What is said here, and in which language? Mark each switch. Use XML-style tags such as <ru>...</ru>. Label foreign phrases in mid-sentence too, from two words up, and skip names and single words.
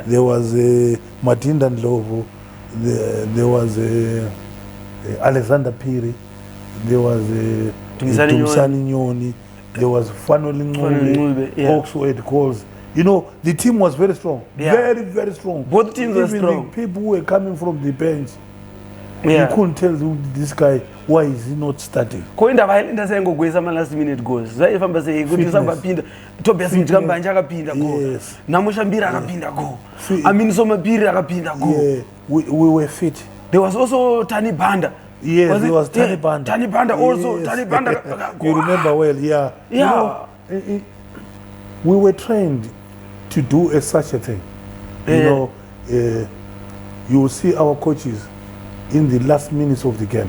<en>There was Matinda Ndlovu, there was Alexander Phiri, there was Tumsani Nyoni, there was Fanoli Ngube, Oxford Calls. The team was very strong. Yeah. Very, very strong. Both teams were strong. The people who were coming from the bench, you couldn't tell this guy, why is he not starting?</en> <sn>Koinda Highlanders ngogwesa ama</sn> <en>last minute goals.</en> <sn>Zvaifamba sei kuti sambapinda Tobias Mjambanje akapinda goal. Namusha Mbira akapinda goal. Amini Soma Phiri akapinda goal.</sn> <en>Yeah, we were fit. There was also Tani Banda. Yes, there was Tani Banda. Tani Banda also. Tani Banda. You remember well, yeah. Yeah. We were trained to do such a thing. You will see our coaches in the last minutes of the game.</en>